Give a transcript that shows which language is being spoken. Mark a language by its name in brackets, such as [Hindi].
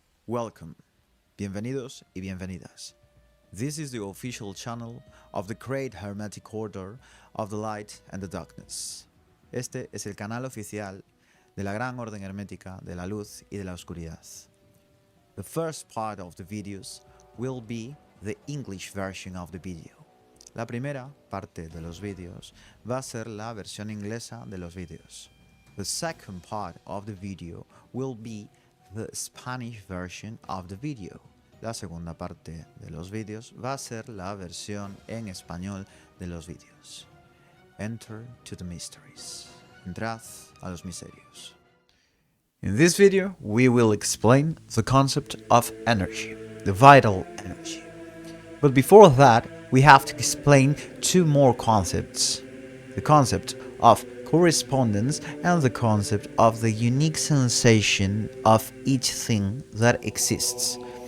[English] Welcome, [Spanish] bienvenidos y bienvenidas. [English] This is the official channel of the great hermetic order of the light and the darkness. [Spanish] Este es el canal oficial de la gran orden hermética de la luz y de la oscuridad. [English] The first part of the videos will be the English version of the video. [Spanish] La primera parte de los vídeos va a ser la versión inglesa de los vídeos. [English] The second part of the video will be the Spanish version of the video. [Spanish] La segunda parte de los vídeos va a ser la versión en español de los vídeos. [English] Enter to the mysteries. [Spanish] Entrad a los misterios. [English] In this video, we will explain the concept of energy, the vital energy. But before that, we have to explain two more concepts. The concept of correspondence and the concept of the unique sensation of each thing that exists.